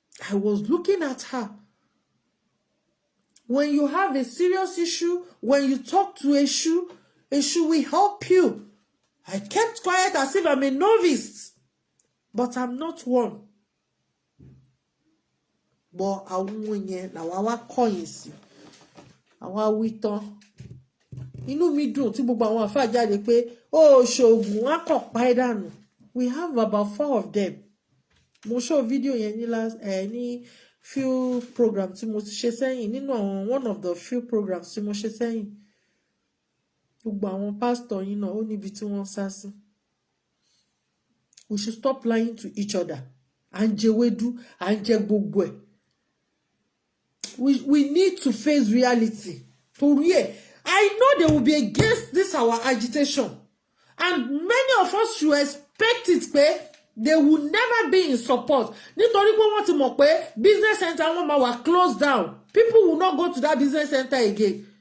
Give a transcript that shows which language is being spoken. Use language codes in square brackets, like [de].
[en] I was looking at her. When you have a serious issue, when you talk to Eshu will help you. I kept quiet as if I'm a novice, but I'm not one. [yo] But àwọn yẹn làwa wá kọ̀yìn sí. Àwa wí tán. Inú mi dùn tí gbogbo àwọn àfáà jáde pé ṣoògùn á kàn pa ẹ́ dànù. [en] We have about 4 of them. [yo] Mo show video yẹn ní [en] few programs [yo] tí mo ti ṣe sẹ́yìn nínú àwọn [en] one of the few programs [yo] tí mo ṣe sẹ́yìn gbogbo àwọn pastor yín náà ó níbi tí wọ́n sá sí. [en] We should stop lying to each other. [yo] À ń jẹ ewédú, à ń jẹ gbogbo ẹ̀. [en] We need to face reality. [yo] Torí ẹ̀, [en] I know they will be against this our agitation. And many of us should expect it pé they will never be in support. [yo] Nítorí pé wọ́n ti mọ̀ pé [en] business center [yo] wọn máa wà [en] closed down. People will not go to that business center again.